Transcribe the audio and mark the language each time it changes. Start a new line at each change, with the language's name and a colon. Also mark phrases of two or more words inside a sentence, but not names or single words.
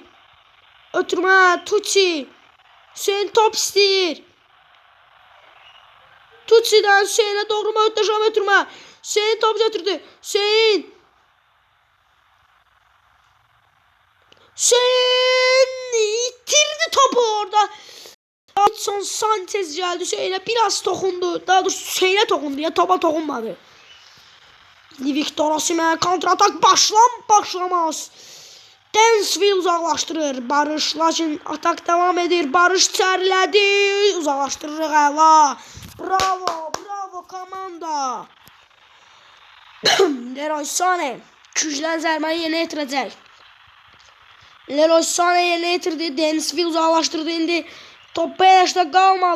Azerbaijani: Ötürmə Tutsi. Hüseyin top istəyir.
Turkish: Tutsi'den Hüseyin'e doğru möhtəşəm ötürmə.
Azerbaijani: Hüseyin top götürdü. Hüseyin itirdi topu orada.
Turkish: Davidson Sanchez geldi. Hüseyin'e biraz tokundu. Daha doğrusu Hüseyin'e tokundu ya, topa tokunmadı. Victor Osimhen kontratak başlamaz.
Azerbaijani: Densville uzaqlaşdırır. Barış lakin atak devam edir. Barış içərilədi. Uzaqlaşdırırıq əla. Bravo komanda. Leroy Sané güclən zərbəni yerinə yetirəcək. Leroy Sané yerinə yetirdi. Densville uzaqlaşdırdı. İndi top beleşdə qalmadı.